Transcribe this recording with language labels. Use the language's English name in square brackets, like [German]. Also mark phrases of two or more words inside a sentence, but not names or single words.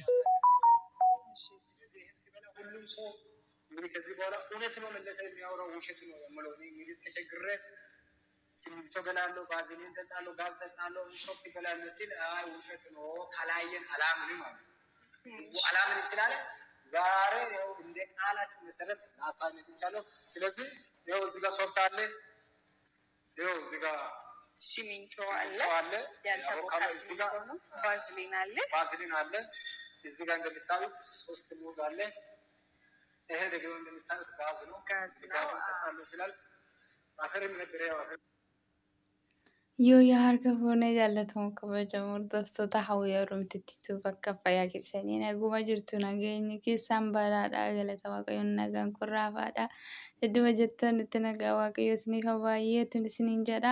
[Amharic] ስለዚህ ሲበላ ሁሉም ሰው እንግዲህ ከዚህ በኋላ እውነት ነው መለሰ የሚያወራው ውሸት ነው የምለው እኔ እንግዲህ ተቸግሬ ሲሚንቶ በላለሁ ባዝሊን ጠጣለሁ ጋዝ ጠጣለሁ ሶፍት በላለሁ ሲል አይ ውሸት ነው ካላየን አላምን ማለት አላምን ስላለ ዛሬ ያው እንደ ቃላችሁ መሰረት አሳይነት እንቻለው ስለዚህ ያው እዚህ ጋር ሶፍት አለ ያው እዚህ ጋር ሲሚንቶ አለ ያልተቦካ ሲሚንቶ ነው ባዝሊን አለ እዚህ ጋር እንደምታዩት ሶስት ሙዝ አለ ይሄ ደግሞ እንደምታዩት ጋዝ ነው አለ ስላል አፈርም ነበር ያው [Oromo] Yoo yaa harka fuunee jaallatamu kabajamu hordoftoota hawwii Oromtiitu bakka fayyaa keessanii naguma jirtu nageenyi keessan baraadhaa galata waaqayyoon nagaan kun raafaadha. Idduma jettan itti nagaa waaqayyoo isiniif baay'eetu isiniin jedha.